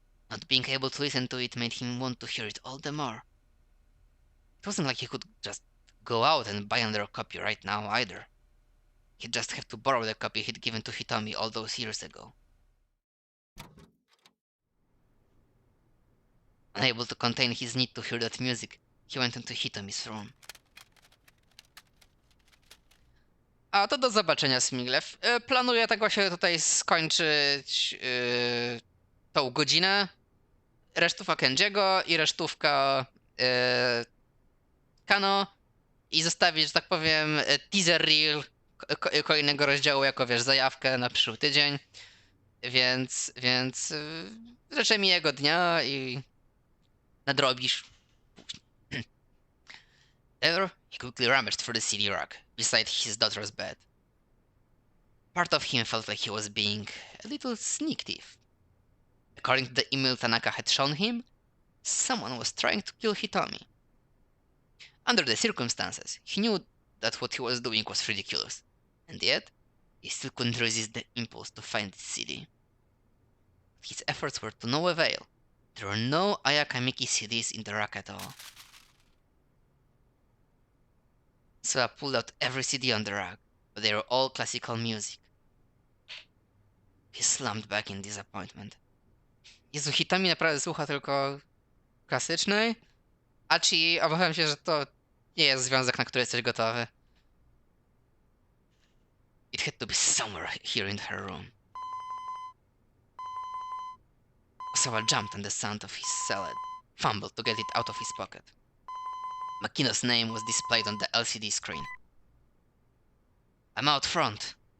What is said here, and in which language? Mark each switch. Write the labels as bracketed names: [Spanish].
[English] Not being able to listen to it made him want to hear it all the more. It wasn't like he could just go out and buy another copy right now either. He'd just have to borrow the copy he'd given to Hitomi all those years ago. Unable to contain his need to hear that music, he went into Hitomi's room. [Polish] A to do zobaczenia, Smiglew. Planuję tak właśnie tutaj skończyć tą godzinę. Resztówka Kenjiego i resztówka Kano. i zostawić, że tak powiem, teaser reel kolejnego rozdziału jako, wiesz, zajawkę na przyszły tydzień. Więc życzę miłego dnia i nadrobisz. [English] There, he quickly rummaged through the CD rack beside his daughter's bed. Part of him felt like he was being a little sneak thief. According to the email Tanaka had shown him, someone was trying to kill Hitomi. Under the circumstances, he knew that what he was doing was ridiculous, and yet, he still couldn't resist the impulse to find the CD. His efforts were to no avail. There were no Ayaka Miki CDs in the rack at all. So I pulled out every CD on the rack, but they were all classical music. He slumped back in disappointment. [Polish] Jezu, Hitomi naprawdę słucha tylko klasycznej? Achi, obawiam się, że to nie jest związek, na który jesteś gotowy. [English] It had to be somewhere here in her room. Osawa jumped on the sound of his salad, fumbled to get it out of his pocket. Makino's name was displayed on the LCD screen. "I'm out front."